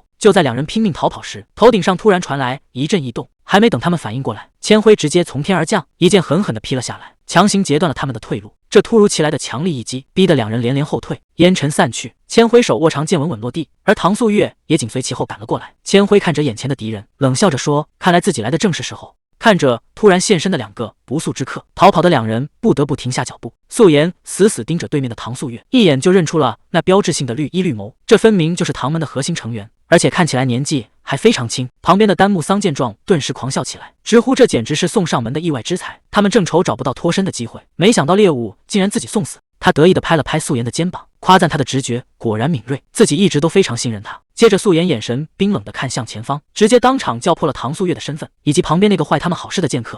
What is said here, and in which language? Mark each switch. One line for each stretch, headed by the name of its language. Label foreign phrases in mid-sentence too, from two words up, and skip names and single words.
Chinese: 就在两人拼命逃跑時，頭頂上突然傳來一陣異動，還沒等他們反應過來，千輝直接從天而降，一劍狠狠地劈了下來，強行截斷了他們的退路。這突如其來的強力一擊，逼得兩人連連後退，煙塵散去，千輝手握長劍穩穩落地，而唐素月也緊隨其後趕了過來。千輝看着眼前的敵人，冷笑着說：“看來自己來的正是時候。” 看着突然现身的两個不速之客，逃跑的兩人不得不停下腳步。素顏死死盯着對面的唐素月，一眼就認出了那標誌性的綠衣綠眸，這分明就是唐門的核心成員，而且看起來年紀還非常輕。旁邊的丹木桑見狀，頓時狂笑起來，直呼這簡直是送上門的意外之財。他們正愁找不到脫身的機會，沒想到獵物竟然自己送死。他得意地拍了拍素顏的肩膀，誇讚他的直覺果然敏銳，自己一直都非常信任他。接着素顏眼神冰冷地看向前方，直接當場叫破了唐素月的身份以及旁邊那個壞他們好事的劍客。